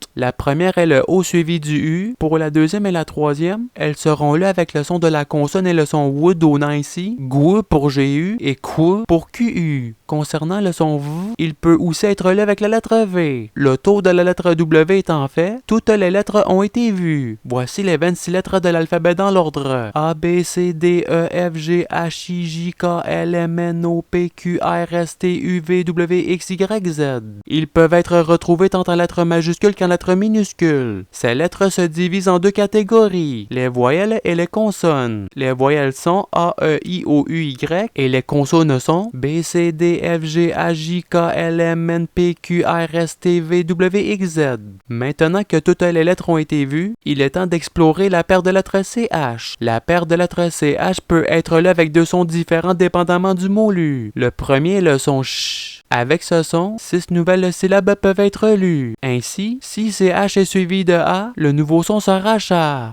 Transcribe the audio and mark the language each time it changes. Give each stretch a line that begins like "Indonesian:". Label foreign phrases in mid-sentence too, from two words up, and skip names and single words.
French: La première est le O suivi du U. Pour la deuxième et la troisième, elles seront lues avec le son de la consonne et le son W donnant ici GU pour GU et QU pour QU. Concernant le son V, il peut aussi être lu avec la lettre V. Le tour de la lettre W étant fait, toutes les lettres ont été vues. Voici les 26 lettres de l'alphabet dans l'ordre. A, B, C, D, E, F, G, H, I, J, K, L, M, N, O, P, Q, R, S, T, U, V, W, X, Y, Z. Ils peuvent être retrouvés tant en lettres majuscules qu'en lettres minuscules. Ces lettres se divisent en 2 catégories, les voyelles et les consonnes. Les voyelles sont A, E, I, O, U, Y et les consonnes sont B, C, D, F, G, H, J, K, L, M, N, P, Q, R, S, T, V, W, X, Z. Maintenant que toutes les lettres ont été vues, il est temps d'explorer la paire de lettres CH. La paire de lettres CH peut être lue avec 2 sons différents dépendamment du mot lu. Le premier est le son CH. Avec ce son, 6 nouvelles syllabes peuvent être lues. Ainsi, si CH est suivi de A, le nouveau son sera CHA.